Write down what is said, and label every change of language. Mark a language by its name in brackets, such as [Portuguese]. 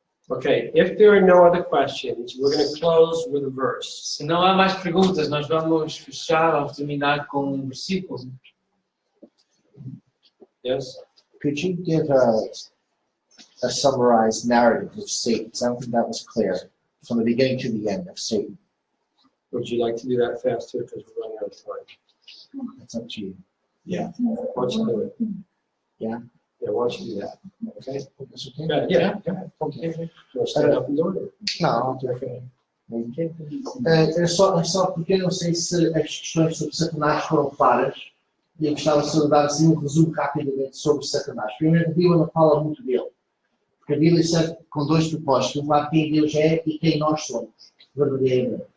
[English] Okay, if there are no other questions, we're going to close with a verse. [Portuguese] Se não há mais perguntas, nós vamos fechar ou terminar com um versículo. [English] Yes? Could you give a summarized narrative of Satan? I don't think that was clear from the beginning to the end of Satan. Would you like to do that faster because we're running out of time? It's up to you. Why don't you do it? Yeah? Yeah, why don't you do that? Okay? That's okay? Yeah. Okay. You want to stand up and do it? [Portuguese] Não, é só porque eu não sei se as questões sobre Satanás foram claras e eu gostava só de dar assim um resumo rapidamente sobre Satanás. Primeiro, a Bíblia não fala muito dele, porque a Bíblia serve com dois propósitos: um lado quem Deus é e quem nós somos, verdadeiramente.